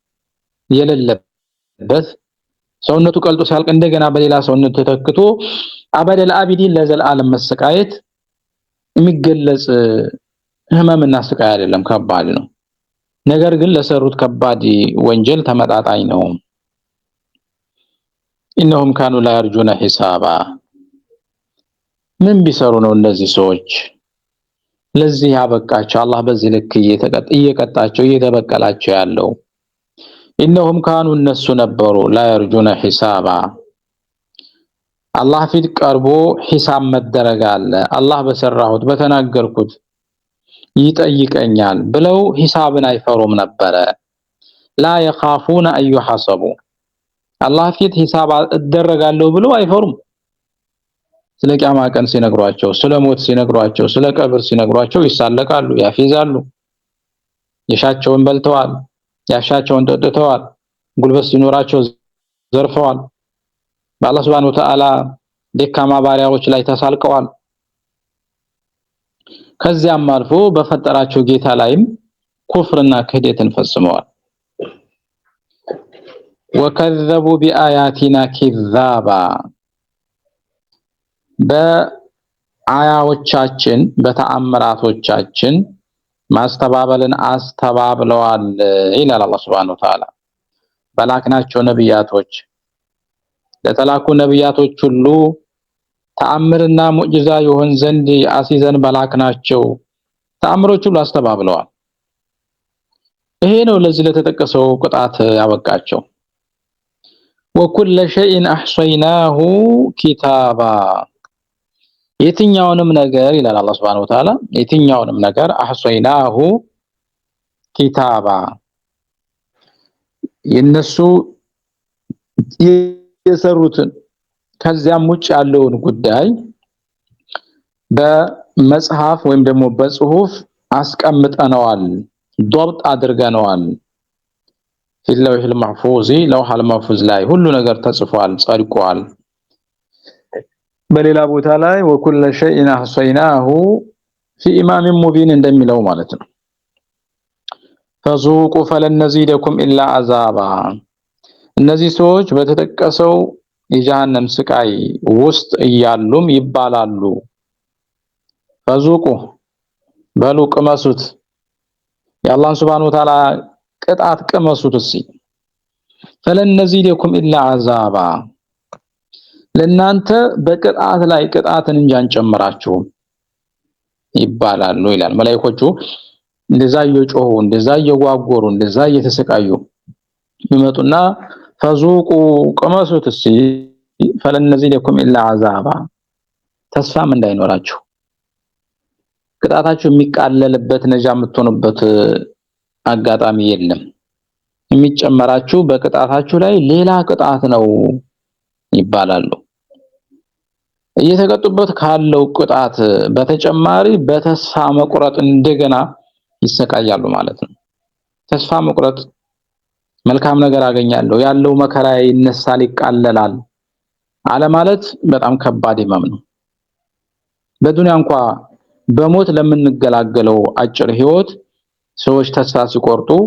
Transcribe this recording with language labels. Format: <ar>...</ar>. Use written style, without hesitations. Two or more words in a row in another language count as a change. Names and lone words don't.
<am>የሌለበት ሰውነቱ ቀልጦ ሲያልቅ እንደገና በሌላ ሰውነት ተተክቶ አበደል አቢዲን ለዘላለም መሰቃየት የሚገለጽ ህመምና ስቃይ አይደለም፣ ከባድ ነው። ነገር ግን ለሰሩት ከባድ ወንጀል ተመጣጣኝ ነው።</am> <ar>إنهم كانوا لا يرجون حسابا</ar> <am>ምን ቢሰሩ ነው እነዚህ ሰዎች ለዚህ ያበቃቸው? አላህ በዚህ ልክ እየቀጣቸው እየተበቀላቸው ያለው።</am> <ar>إنهم كانوا</ar> <am>እነሱ ነበሩ</am> <ar>لا يرجون حسابا</ar> <am>አላህ ፊት ቀርቦ ሂሳብ መደረግ አለ፣ አላህ በሰራሁት በተናገርኩት ይጠይቀኛል ብለው ሂሳብን አይፈሩም ነበረ። لا</am> <ar>يخافون أن يحاسبوا</ar> <am>አላህ ፊት ሂሳብ እደረጋለሁ ብለው አይፈሩም። ስለ ቂያማ ቀን ሲነግሯቸው፣ ስለ ሞት ሲነግሯቸው፣ ስለ ቀብር ሲነግሯቸው ይሳለቃሉ፣ ያፊዛሉ። የሻቸውን በልተዋል፣ ያሻቸውን ጠጥተዋል፣ ጉልበት ሲኖራቸው ዘርፈዋል። በአላህ</am> <ar>سبحانه وتعالى</ar> <am>ደካማ ባሪያዎች ላይ ተሳልቀዋል። ከዚያም አልፎ በፈጠራቸው ጌታ ላይም ኩፍርና ክህደትን ፈጽመዋል።</am> <ar>وكذبوا بآياتنا كذابا</ar> <am>በአያዎቻችን በተአምራቶቻችን ማስተባበልን አስተባብለዋል ይላል አላህ</am> <ar>سبحانه وتعالى።</ar> <am>በላክናቸው ነብያቶች ለተላኩ ነብያቶች ሁሉ ተአምርና ሙዕጂዛ ይሆን ዘንድ አሲዘን በላክናቸው ተአምሮች ሁሉ አስተባብለዋል። ይሄ ነው ለዚህ ለተጠቀሰው ቅጣት ያበቃቸው።</am> <ar>وكل شيء احصيناه كتابا</ar> <am>የትኛውንም ነገር ይላል አላህ</am> <ar>سبحانه وتعالى</ar> <am>የትኛውንም ነገር</am> <ar>احصيناه كتابا</ar> <am>የነሱ የሰሩትን ከዚያም ውጭ ያለውን ጉዳይ በመጽሐፍ ወይም ደግሞ በጽሁፍ አስቀምጠነዋል፣ ዶብጥ አድርገነዋል።</am> <ar>في المحفوظ لوح المحفوظ</ar> <am>ላይ ሁሉ ነገር ተጽፏል፣ ጸድቋል። በሌላ ቦታ ላይ</am> <ar>وكل شيء احصيناه في إمام مبين</ar> <am>እንደሚለው ማለት ነው</am> <ar>فذوقوا فلن نزيدكم إلا عذابا</ar> <am>እነዚህ ሰዎች በተጠቀሰው የጀሃነም ስቃይ ውስጥ እያሉም ይባላሉ فذوقوا በሉ ቅመሱት የአላህ</am> <ar>سبحانه وتعالى</ar> <am>ቅጣት ቅመሱት እስኪ</am> <ar>فلن نزيدكم إلا عذابا</ar> <am>ለናንተ በቅጣት ላይ ቅጣትን እንጂ አንጨምራችሁም ይባላሉ ይላል መላእክቶቹ እንደዛ እየጮሁ እንደዛ እየጓጎሩ እንደዛ እየተሰቃዩ ይመጡና فذوقوا ቅመሱት እስኪ</am> <ar>فلن نزيدكم إلا عذابا</ar> <am>ተስፋም እንዳይኖራችሁ ቅጣታችሁ የሚቃለልበት ነጃ የምትሆኑበት አጋጣሚ የለም የሚጨመራችሁ በቅጣታችሁ ላይ ሌላ ቅጣት ነው ይባላሉ እየተቀጡበት ካለው ቅጣት በተጨማሪ በተስፋ መቁረጥ እንደገና ይሰቃያሉ ማለት ነው ተስፋ መቁረጥ መልካም ነገር አገኛለሁ ያለው መከራ ይነሳል ይቃለላል አለ ማለት በጣም ከባድ ህመም ነው በዱንያ እንኳን በሞት ለምንገላገለው አጭር ህይወት ሰዎች ተስፋ ሲቆርጡ</am>